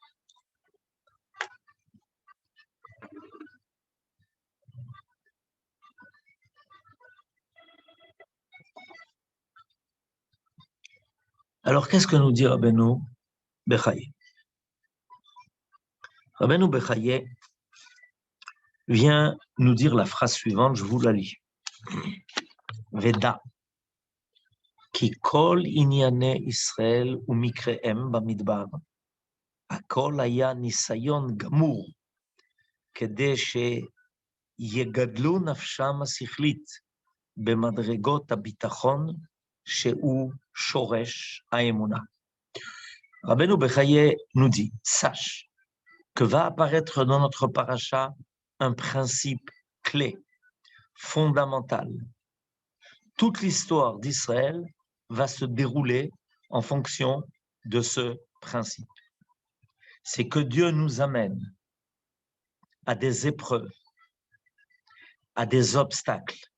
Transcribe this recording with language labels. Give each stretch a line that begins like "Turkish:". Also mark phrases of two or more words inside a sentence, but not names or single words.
French: Alors, qu'est-ce que nous dit Rabbeinu Bechaye? Rabbeinu Bechaye vient nous dire la phrase suivante, je vous la lis.
Hebrew: ודע, כי כל ענייני ישראל ומקריהם במדבר, הכל היה ניסיון גמור, כדי שיגדלו נפשם השכלית במדרגות הבטחון שהוא שורש האמונה.
French: Rabbeinu Bechaye nous dit, sache que va apparaître dans notre paracha un principe clé, fondamental. Toute l'histoire d'Israël va se dérouler en fonction de ce principe. C'est que Dieu nous amène à des épreuves, à des obstacles